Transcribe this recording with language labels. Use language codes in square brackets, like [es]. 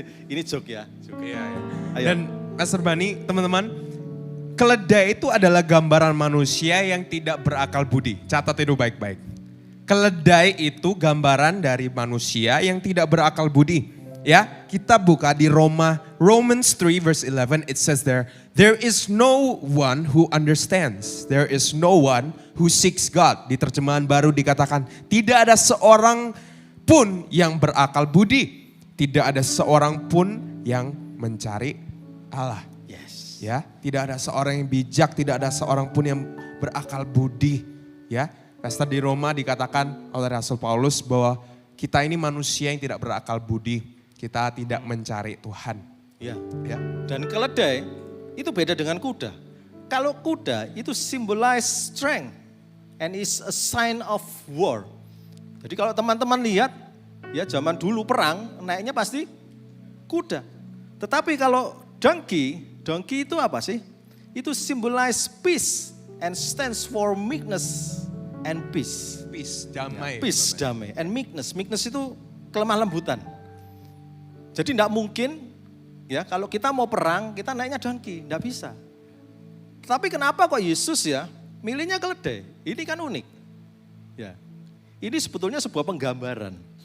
[id] Ini joke ya. Joke. Iya, iya. Ayo. Dan Pastor Bani, teman-teman, keledai itu adalah gambaran manusia yang tidak berakal budi. Catat itu baik-baik. Keledai itu gambaran dari manusia yang tidak berakal budi. Ya, kita buka di [en] Romans 3 verse 11, it says there is no one who understands, there is no one who seeks God. [id] Di terjemahan baru dikatakan, tidak ada seorang pun yang berakal budi, tidak ada seorang pun yang mencari Allah. [en] Yes. [id] Ya, tidak ada seorang yang bijak, tidak ada seorang pun yang berakal budi. Ya, pastor di Roma dikatakan oleh Rasul Paulus bahwa kita ini manusia yang tidak berakal budi. Kita tidak mencari Tuhan. Ya. Ya. Dan keledai itu beda dengan kuda. Kalau kuda itu [en] symbolize strength and is a sign of war. [id] Jadi kalau teman-teman lihat ya zaman dulu perang naiknya pasti kuda. Tetapi kalau donkey itu apa sih? [en] Itu symbolize peace and stands for meekness and peace. Peace, damai. [id] Ya, peace, damai. [en] And meekness. [id] Meekness itu kelemah lembutan. Jadi tidak mungkin ya kalau kita mau perang kita naiknya donkey, tidak bisa. Tapi kenapa kok Yesus ya milihnya keledai? Ini kan unik. Ya. Ini sebetulnya sebuah penggambaran.